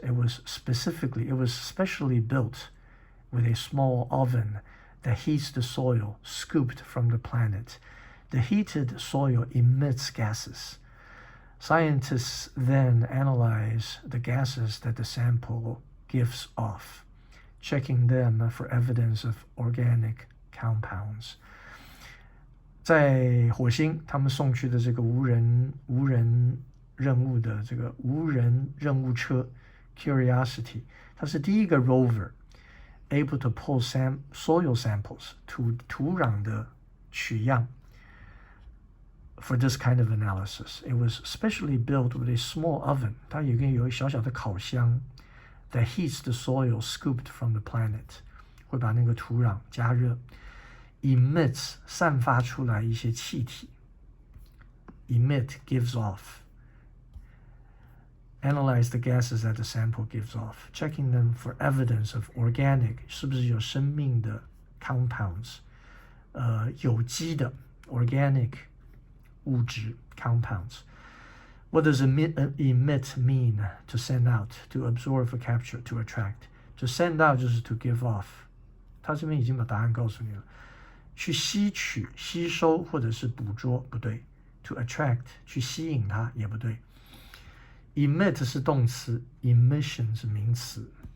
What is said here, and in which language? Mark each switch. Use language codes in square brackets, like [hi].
[en] It was specially built with a small oven that heats the soil scooped from the planet. The heated soil emits gases. Scientists then analyze the gases that the sample gives off, checking them for evidence of organic compounds。 [zh] 在火星他们送去的这个无人任务的这个无人任务车 Curiosity， 它是第一个 [en] rover able to pull soil samples [zh] 土壤的取样 [en] for this kind of analysis. It was specially built with a small oven， [zh] 它有一个小小的烤箱 [en] that heats the soil scooped from the planet， [zh] 会把那个土壤加热。 [en] Emits [zh] 散发出来一些气体 [en] Emit gives off. Analyze the gases that the sample gives off, checking them for evidence of organic [zh] 是不是有生命的 [en] compounds， [zh] 有机的 [en] organic 物质 compounds。 What does emit mean? To send out, to absorb or capture, to attract. To send out [zh] 就是 [en] to give off， [zh] 他这边已经把答案告诉你了。去吸取、吸收或者是捕捉，不对， [en] to attract [zh] 去吸引它也不对。emit 是动词 ，emission 是名词。